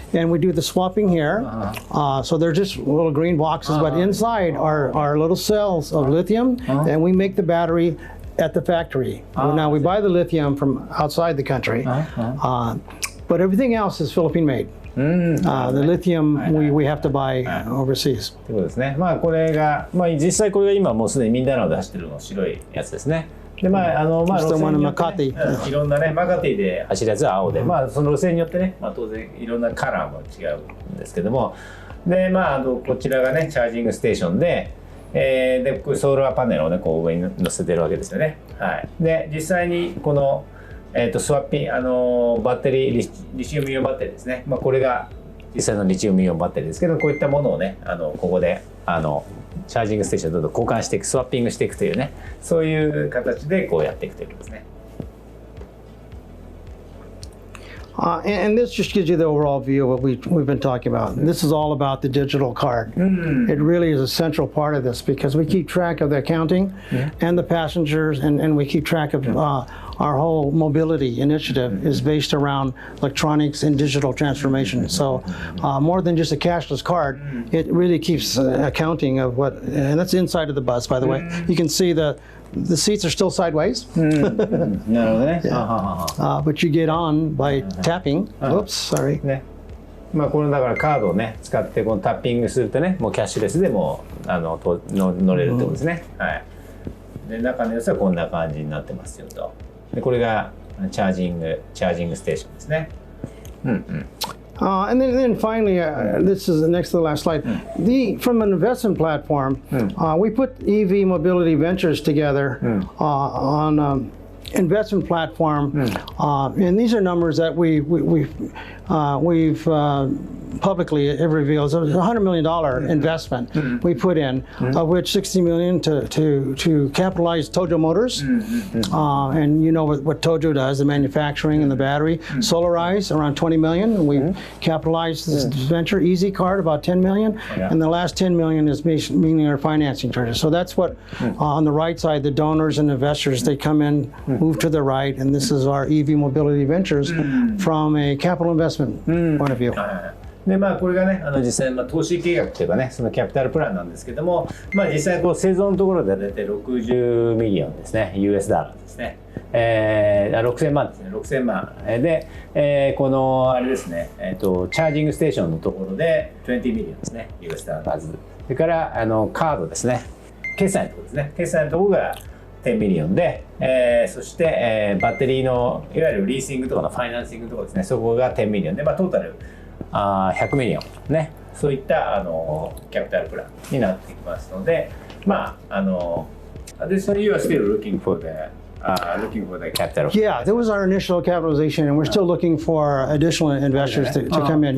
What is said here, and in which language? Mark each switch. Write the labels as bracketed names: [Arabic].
[English] And we do the swapping here. So they're just little green boxes, but inside are little cells of lithium, and we make the battery at the factory. Now we buy the lithium from outside the country, but everything else is Philippine-made. The lithium we have to buy overseas. [Japanese] ということですね。まあこれが、実際これが今もうすでにミンダナオで走ってるの白いやつですね。で路線によってね、いろんなねマカティで走るやつは青で、その路線によってね、当然いろんなカラーも違うんですけども、でこちらがねチャージングステーションで、でソーラーパネルをねこう上に乗せてるわけですよね。はい。で実際にこのスワッピンバッテリーリチウムイオンバッテリーですね。これが実際のリチウムイオンバッテリーですけど、こういったものをねここでチャージングステーションをどんどん交換していく、スワッピングしていくというね、そういう形でこうやっていくということですね。 [English] And this just gives you the overall view of what we've been talking about. This is all about the digital card. It really is a central part of this because we keep track of the accounting and the passengers, and we keep track of our whole mobility initiative is based around electronics and digital transformation. So more than just a cashless card, it really keeps accounting of what, and that's inside of the bus, by the way. You can see the seats are still sideways. But you get on by tapping. Oops, sorry. [Japanese] これだからカードをね使ってこのタッピングするとね、もうキャッシュレスでも乗れるってことですね。はい。で中の様子はこんな感じになってますよと。でこれがチャージングステーションですね。 [English] And then finally, this is the next to the last slide. From an investment platform, we put EV Mobility Ventures together on investment platform, and these are numbers that we've publicly revealed. So it's a $100 million investment we put in, of which $60 million to capitalize Tojo Motors, and you know what Tojo does, the manufacturing and the battery. Solarize around $20 million. We capitalized this venture. Easy Card about $10 million, and the last $10 million is meaning our financing charges. So that's what on the right side, the donors and investors, they come in, move to the right, and this is our EV Mobility Ventures from a capital investment point of view. [Japanese] でこれがね実際投資計画というかねそのキャピタルプランなんですけども、実際こう製造のところで大体60ミリオンですね US ダラーですね、6000万ですね6000万で、このあれですねチャージングステーションのところで20ミリオンですね US ダラーそれからカードですね決済のところですね決済のところが10ミリオンで、そして、バッテリーのいわゆるリーシングとかのファイナンシングのところですねそこが10ミリオンで、トータル100ミリオンねそういったキャピタルプランになってきますので [English] additionally you are still looking for the capital. Yeah, that was our initial capitalization, and we're still looking for additional investors to come in.